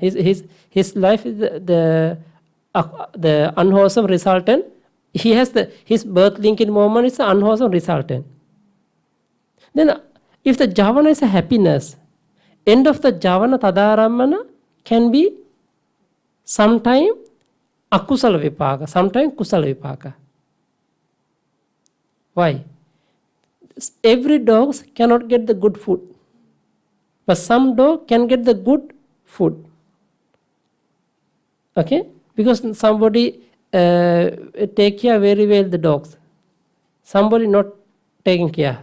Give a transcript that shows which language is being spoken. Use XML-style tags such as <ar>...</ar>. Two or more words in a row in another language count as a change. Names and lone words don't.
<en>His life is the unwholesome resultant. He has his birth link in moment is the unwholesome resultant. Then if the javana is a happiness, end of the javana tadarammana can be sometime</en> <pi>akusala vipaka,</pi> <en>sometime</en> <pi>kusala vipaka.</pi> <en>Why? Every dog cannot get the good food, but some dog can get the good food. Okay, because somebody take care very well the dogs, somebody not taking care.</en>